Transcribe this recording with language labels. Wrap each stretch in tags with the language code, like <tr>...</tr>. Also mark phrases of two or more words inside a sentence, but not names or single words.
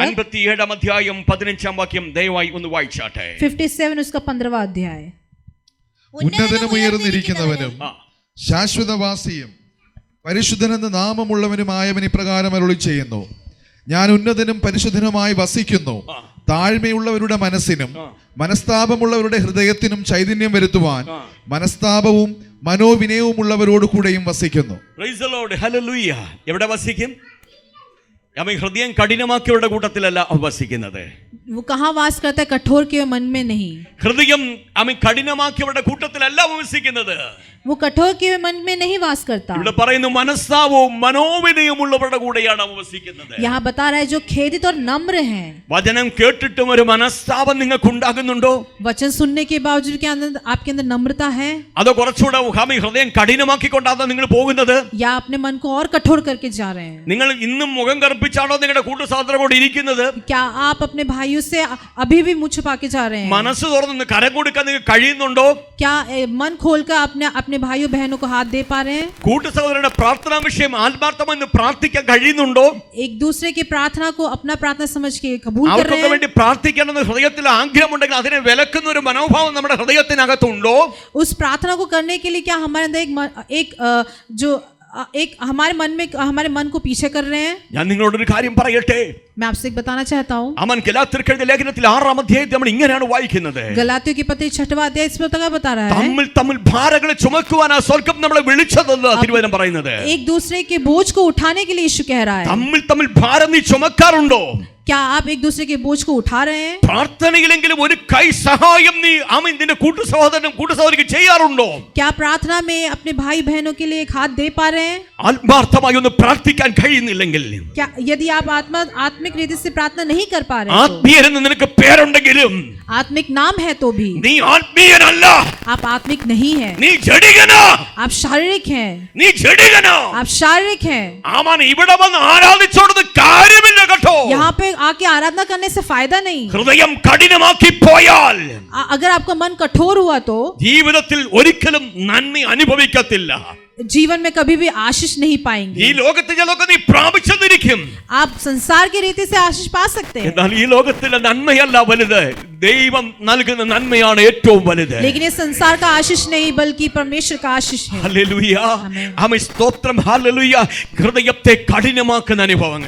<ml>57 അധ്യായം 15 വാക്യം ദയവായി ഒന്ന് വായിച്ചാട്ടെ।</ml> <hi>57 उसका 15वां अध्याय।</hi> <ml>ഉന്നതനും ഉയർന്നിരിക്കുന്നവനും ശാശ്വതവാസിയും പരിശുദ്ധനെന്ന് നാമമുള്ളവനുമായവൻ ഇപ്രകാരം അരുളി ചെയ്യുന്നു, ഞാൻ ഉന്നതനും പരിശുദ്ധനുമായി വസിക്കുന്നു. താഴ്മയുള്ളവരുടെ മനസ്സിനും മനസ്താപമുള്ളവരുടെ ഹൃദയത്തിനും ചൈതന്യം വരുത്തുവാൻ മനസ്താപവും മനോവിനയവുമുള്ളവരോട് കൂടെയും വസിക്കുന്നു.</ml> <en>Praise the Lord.</en> <ml>ഹല്ലേലൂയ. എവിടെ വസിക്കും? അവൻ ഹൃദയം കഠിനമാക്കിയവരുടെ കൂട്ടത്തിലല്ല അവൻ വസിക്കുന്നത്.</ml> <hi>वो कहाँ वास करता है? कठोर के मन में नहीं।</hi> <ml>ഹൃദയം അവൻ കഠിനമാക്കിയവരുടെ കൂട്ടത്തിലല്ല അവൻ വസിക്കുന്നത്.</ml> <hi>वो कठोर के मन में नहीं वास करता।</hi> <ml>ഇവിടെ പറയുന്നു മനസ്താവവും മനോവിനയമുള്ളവരുടെ കൂടെയാണ് അവൻ വസിക്കുന്നത്.</ml> <hi>यहाँ बता रहा है जो खेदित और नम्र हैं।</hi> <ml>വചനം കേട്ടിട്ടും ഒരു മനസ്താപം നിങ്ങൾക്ക് ഉണ്ടാകുന്നുണ്ടോ?</ml> <hi>वचन सुनने के बावजूद क्या आपके अंदर नम्रता है?</hi> <ml>അതോ കുറച്ചുകൂടെ ഹൃദയം കഠിനമാക്കിക്കൊണ്ടാണ് നിങ്ങൾ പോകുന്നത്?</ml> <hi>या अपने मन को और कठोर करके जा रहे हैं?</hi> <ml>നിങ്ങൾ ഇന്നും മുഖം കറുപ്പിച്ചാണോ നിങ്ങളുടെ കൂട്ടുസാധനോട് ഇരിക്കുന്നത്?</ml> <hi>क्या आप अपने भाइयों से अभी भी मुँह छुपा के जा रहे हैं?</hi> <ml>മനസ്സ് തുറന്ന് കരം കൊടുക്കാൻ നിങ്ങൾക്ക് കഴിയുന്നുണ്ടോ?</ml> <hi>क्या मन खोलकर अपने भाइयों बहनों को हाथ दे पा रहे हैं?</hi> <ml>കൂട്ടുസഹോദരന്റെ പ്രാർത്ഥനാ വിഷയം ആത്മാർത്ഥമായി പ്രാർത്ഥിക്കാൻ കഴിയുന്നുണ്ടോ?</ml> <hi>एक दूसरे की प्रार्थना को अपना प्रार्थना समझ के कबूल कर रहे</hi> <ml>അവർക്കൊക്കെ</ml> <hi>हैं?</hi> <ml>വേണ്ടി പ്രാർത്ഥിക്കണമെന്ന് ഹൃദയത്തിൽ ആഗ്രഹമുണ്ടെങ്കിൽ അതിനെ വിലക്കുന്ന ഒരു മനോഭാവം നമ്മുടെ ഹൃദയത്തിനകത്തുണ്ടോ?</ml> <hi>उस प्रार्थना को करने के लिए क्या हमारे अंदर एक हमारे मन को पीछे कर रहे हैं?</hi> <ml>ഞാൻ നിങ്ങളോടൊരു കാര്യം പറയട്ടെ.</ml> <hi>मैं आपसे एक बताना चाहता हूँ।</hi> <ml>അവൻ ഗലാത്യർക്കെഴുതിയ ലേഖനത്തിൽ 6-ാം അധ്യായത്തിൽ നമ്മൾ ഇങ്ങനെയാണ് വായിക്കുന്നത്.</ml> <hi>गलातियों की पत्री 6वां अध्याय इस प्रकार बता रहा है,</hi> <ml>തമ്മിൽ ഭാരങ്ങളെ ചുമക്കുവാനാ സ്വർഗ്ഗം നമ്മളെ വിളിച്ചതെന്ന് തിരുവചനം പറയുന്നത്.</ml> <hi>एक दूसरे के बोझ को उठाने के लिए यीशु कह रहा है।</hi> <ml>തമ്മിൽ ഭാരം നീ ചുമക്കാറുണ്ടോ?</ml> <hi>क्या आप एक दूसरे के बोझ को उठा रहे हैं?</hi> <ml>പ്രാർത്ഥനയിലെങ്കിലും ഒരു കൈ സഹായം നീ ആമേൻ നിന്റെ കൂട്ടു സഹോദരനും കൂട്ടു സഹോദരിക്ക് ചെയ്യാറുണ്ടോ?</ml> <hi>क्या प्रार्थना में अपने भाई बहनों के लिए एक हाथ दे पा रहे हैं?</hi> <ml>ആത്മാർത്ഥമായി ഒന്ന് പ്രാർത്ഥിക്കാൻ കഴിയുന്നില്ലെങ്കിൽ,</ml> <hi>क्या यदि आप आत्मिक रीति से प्रार्थना नहीं कर पा रहे हैं,</hi> <ml>ആത്മീയരെന്ന് നിനക്ക് പേരുണ്ടെങ്കിലും</ml> <hi>आत्मिक नाम है तो भी</hi> <ml>നീ ആത്മീയനല്ല,</ml> <hi>आप आत्मिक नहीं है,</hi> <ml>നീ ജഡികനാ,</ml> <hi>आप शारीरिक हैं,</hi> <ml>നീ ജഡികനാ.</ml> <hi>आप शारीरिक हैं।</hi> <ml>ആമാൻ ഇവിടെ വന്ന് ആരാധിച്ചോടുന്ന കാര്യമില്ല കേട്ടോ.</ml> <hi>यहाँ पे आके आराधना करने से फायदा नहीं।</hi> <ml>ഹൃദയം കഠിനമാക്കി പോയാൽ</ml> <hi>अगर आपका मन कठोर हुआ तो</hi> <ml>ജീവിതത്തിൽ ഒരിക്കലും നന്മ അനുഭവിക്കത്തില്ല.</ml> <hi>जीवन में कभी भी आशीष नहीं पाएंगे।</hi> <ml>ഈ ലോകത്തെ ചിലതൊക്കെ നീ പ്രാപിച്ചെന്നിരിക്കും,</ml> <hi>आप संसार की रीति से आशीष पा सकते हैं,</hi> <ml>എന്നാൽ ഈ ലോകത്തിലെ നന്മയല്ല വലുത്, ദൈവം നൽകുന്ന നന്മയാണ് ഏറ്റവും വലുത്.</ml> <hi>लेकिन ये संसार का आशीष नहीं बल्कि परमेश्वर का आशीष है।</hi> <ml>ഹല്ലേലൂയ, ആമേൻ. ആമേൻ, സ്തോത്രം, ഹല്ലേലൂയ. ഹൃദയത്തെ കഠിനമാക്കുന്ന അനുഭവങ്ങൾ.</ml>